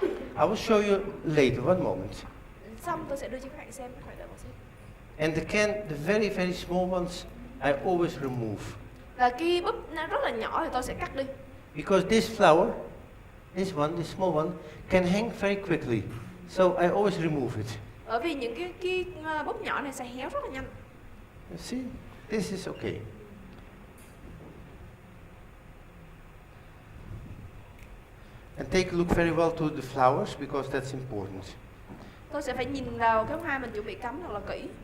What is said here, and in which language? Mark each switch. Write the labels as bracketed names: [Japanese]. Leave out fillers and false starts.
[English] I will show you later, one moment. [Vietnamese] Xong tôi sẽ đưa cho các bạn xem, các bạn đợi một xíu. [English] And the very, very small ones, I always remove. [Vietnamese] Và cái búp nó rất là nhỏ thì tôi sẽ cắt đi. [English] Because this flower, this small one, can hang very quickly. So I always remove it. [Vietnamese] Bởi vì những cái búp nhỏ này sẽ héo rất là nhanh. [English] You see, this is okay. And take a look very well to the flowers because that's important. [Vietnamese] Tôi sẽ phải nhìn vào cái hoa mình chuẩn bị cắm thật là kỹ.